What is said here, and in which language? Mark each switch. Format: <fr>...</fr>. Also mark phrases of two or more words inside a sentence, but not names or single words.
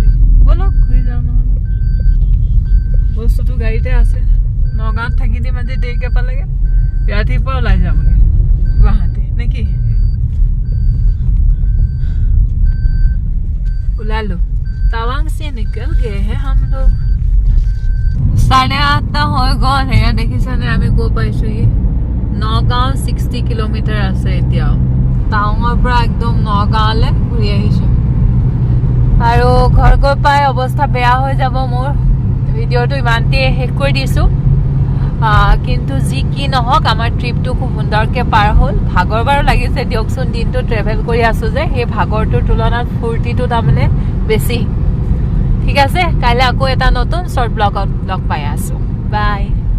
<as>ব'লক ঘূৰি যাওঁ নহ'লে বস্তুটো গাড়ীতে আছে নগাঁৱত থাকি দিম আজি দেৰিকৈ পালেগৈ ৰাতিপুৱা ওলাই যামগৈ গুৱাহাটী নে কি ওলালো টাৱাং</as> <hi>से निकल गए हैं हम लोग</hi> <as>8:30 হৈ গ'ল সেয়া দেখিছানে আমি গৈ পাইছোঁহি নগাঁও 60 কিলোমিটাৰ আছে এতিয়াও টাৱাঙৰ পৰা একদম নগাঁৱলৈ ঘূৰি আহিছোঁ আৰু ঘৰ গৈ পাই অৱস্থা বেয়া হৈ যাব মোৰ ভিডিঅ'টো ইমানতে শেষ কৰি দিছোঁ কিন্তু যি কি নহওক আমাৰ ট্ৰিপটো খুব সুন্দৰকৈ পাৰ হ'ল ভাগৰ বাৰু লাগিছে দিয়কচোন দিনটো ট্ৰেভেল কৰি আছোঁ যে সেই ভাগৰটোৰ তুলনাত ফূৰ্তিটো তাৰমানে বেছি ঠিক আছে কাইলৈ আকৌ এটা নতুন</as> <en>short blog</en> <as>লগ পাই আছোঁ বাই</as>